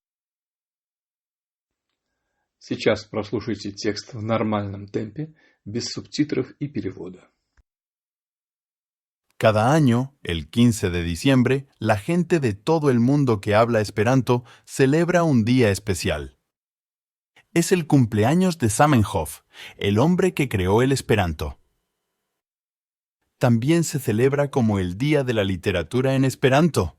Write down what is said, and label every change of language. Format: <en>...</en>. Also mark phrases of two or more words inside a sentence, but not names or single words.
<ru>Сейчас прослушайте текст в нормальном темпе, без субтитров и перевода.</ru> <es>Cada año, el 15 de diciembre, la gente de todo el mundo que habla esperanto celebra un día especial. Es el cumpleaños de Zamenhof, el hombre que creó el esperanto. También se celebra como el Día de la Literatura en Esperanto.</es>